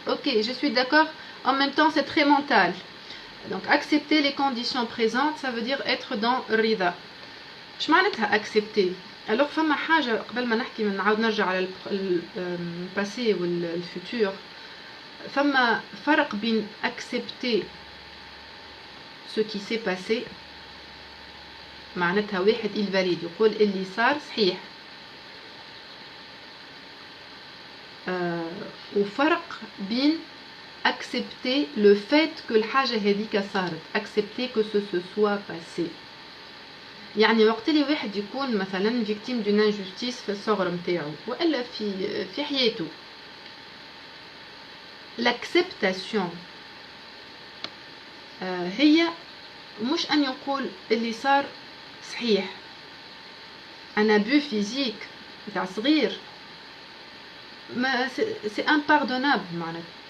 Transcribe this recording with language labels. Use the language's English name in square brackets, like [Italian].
[French] Ok, je suis d'accord, en même temps c'est très mental. Donc accepter les conditions présentes, ça veut dire être dans rida. [Arabic] اش معناتها accepter. Alors فما حاجة قبل ما نحكي نعاود نرجع على الباسي والفوتور. فما فرق بين accepter [French] ce qui s'est passé [Arabic] معناتها واحد [French] il valide [Arabic] يقول اللي صار صحيح. وفرق بين [French] accepter le fait que [Arabic] الحاجة هذيك صارت, [French] accepter que ce se soit passé. [Arabic] يعني وقت اللي واحد يكون مثلا [French] victime d'une injustice [Arabic] في الصغر متاعو وإلا في حياته, l'acceptation هي مش أن يقول اللي صار صحيح. [French] un abus physique [Arabic] متاع صغير [French] c'est impardonnable [Arabic] معناتها.